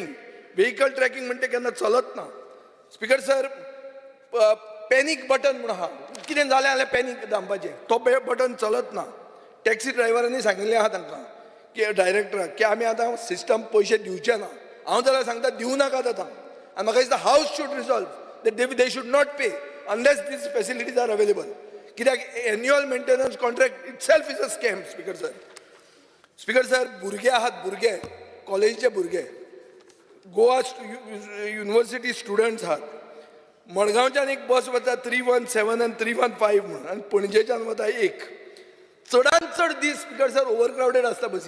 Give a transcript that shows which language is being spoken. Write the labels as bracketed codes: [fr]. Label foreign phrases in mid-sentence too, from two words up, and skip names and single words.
[en] vehicle tracking [kok] म्हणटा केन्ना चलत ना. [en] Speaker sir, panic button [kok] म्हणून आहा, कितें जालें जाल्यार पॅनीक दामपाचें, तो बटन चलत ना. टॅक्सी ड्रायव्हरांनी सांगिल्लें आहा तांकां की डायरेक्टराक की आमी आतां सिस्टम पयशे दिवचे ना. हांव जाल्यार सांगता दिवं नाकात आतां. आनी म्हाका दिसता [en] House should resolve that they should not pay unless these facilities are available. कित्याक annual maintenance contract itself is a scam. Speaker sir, Speaker sir, [kok] भुरगे आहात, भुरगे कॉलेजीचे भुरगे, गोवा युनिव्हर्सिटी स्टुडंट्स आहात. मडगांवच्यान एक बस वता 317 आनी 315 म्हणून, आनी पणजेच्यान वता एक. चडांत चड दीस [en] Speaker sir over crowded [kok] आसता बसी.